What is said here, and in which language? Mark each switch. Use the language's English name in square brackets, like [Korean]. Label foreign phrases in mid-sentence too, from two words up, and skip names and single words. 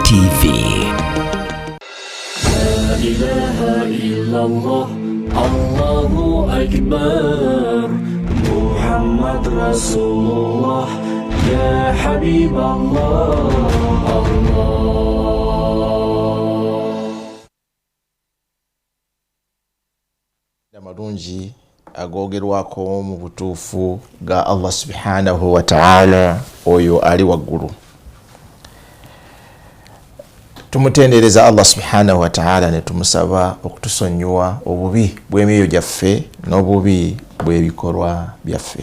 [Ganda] TV. [Arabic] لا إله إلا الله الله أكبر محمد رسول الله يا حبيب الله. [Ganda] Amalungi agogerwako mu butuufu ga Allah [Arabic] سبحانه وتعالى [Ganda] oyo ali waggulu. Tumutendereza Allah [Arabic] سبحانه وتعالى [Ganda] ne tumusaba okutusonyiwa obubi bw'emyoyo gyaffe n'obubi bw'ebikolwa byaffe.